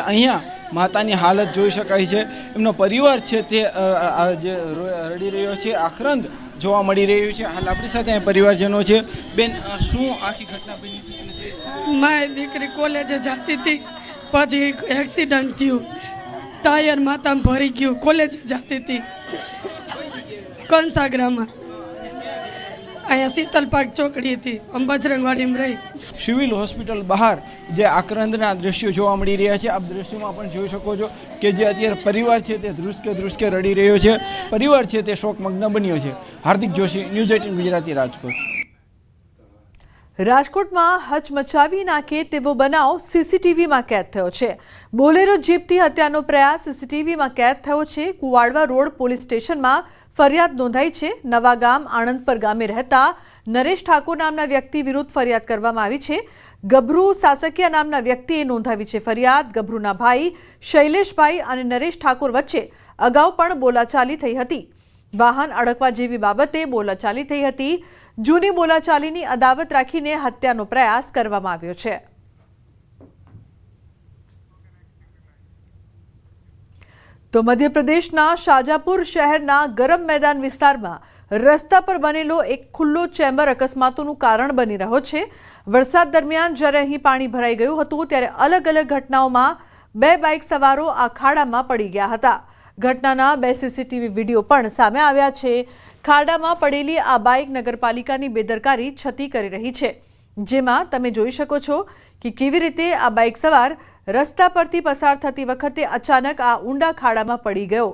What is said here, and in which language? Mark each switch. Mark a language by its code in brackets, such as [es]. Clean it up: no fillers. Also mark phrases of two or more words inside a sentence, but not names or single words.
[gu] અહીંયા માતાની હાલત જોઈ શકાય છે। એમનો પરિવાર છે તે જે રડી રહ્યો છે, આક્રંદ જોવા મળી રહ્યું છે। હાલ આપણી સાથે પરિવારજનો છે। બેન, શું આખી ઘટના બની હતી? મારી દીકરી કોલેજે જતી હતી, પછી એક્સિડન્ટ થયું, [hi] टायर माता में भरी गयु। कॉलेज जाती थी कंसागरा में, अँ शीतल पार्क चौकड़ी थी, हम बजरंगवाड़ी में रही। [gu] સિવિલ હોસ્પિટલ બહાર જે આક્રંદના દ્રશ્યો જોવા મળી રહ્યા છે। આપ દ્રશ્યોમાં પણ જોઈ શકો છો કે જે અત્યારે પરિવાર છે તે ધ્રુસકે રડી રહ્યો છે। પરિવાર છે તે શોકમગ્ન બન્યો છે। હાર્દિક જોશી, ન્યૂઝ 18 ગુજરાતી, રાજકોટ। રાજકોટમાં હચમચાવી નાખે તેવો બનાવ સીસીટીવીમાં કેદ થયો છે। બોલેરો જીપથી હત્યાનો પ્રયાસ સીસીટીવીમાં કેદ થયો છે। કુવાડવા રોડ પોલીસ સ્ટેશનમાં ફરિયાદ નોંધાઈ છે। નવાગામ આણંદપર ગામે રહેતા નરેશ ઠાકુર નામના વ્યક્તિ વિરુદ્ધ ફરિયાદ કરવામાં આવી છે। ગભરૂ સાસકિયા નામના વ્યક્તિએ નોંધાવી છે ફરિયાદ। ગભરૂના ભાઈ શૈલેષભાઈ અને નરેશ ઠાકુર વચ્ચે અગાઉ પણ બોલાચાલી થઈ હતી। વાહન અડકવા જેવી બાબતે બોલાચાલી થઈ હતી। જૂની બોલાચાલીની અદાવત રાખીને હત્યાનો પ્રયાસ કરવામાં આવ્યો છે। તો મધ્ય પ્રદેશના શાજાપુર શહેરના ગરમ મેદાન વિસ્તારમાં રસ્તા પર બનેલો એક ખુલ્લો ચેમ્બર અકસ્માતોનું કારણ બની રહ્યો છે। વરસાદ દરમિયાન જ્યારે અહીં પાણી ભરાઈ ગયું હતું ત્યારે અલગ અલગ ઘટનાઓમાં 2 બાઇક સવારો આ ખાડામાં પડી ગયા હતા। ઘટનાના 2 સીસીટીવી વિડીયો પણ સામે આવ્યા છે। ખાડામાં પડેલી આ બાઇક નગરપાલિકાની બેદરકારી છતી કરી રહી છે, જેમાં તમે જોઈ શકો છો કે કેવી રીતે આ બાઇક સવાર રસ્તા પરથી પસાર થતી વખતે અચાનક આ ઊંડા ખાડામાં પડી ગયો।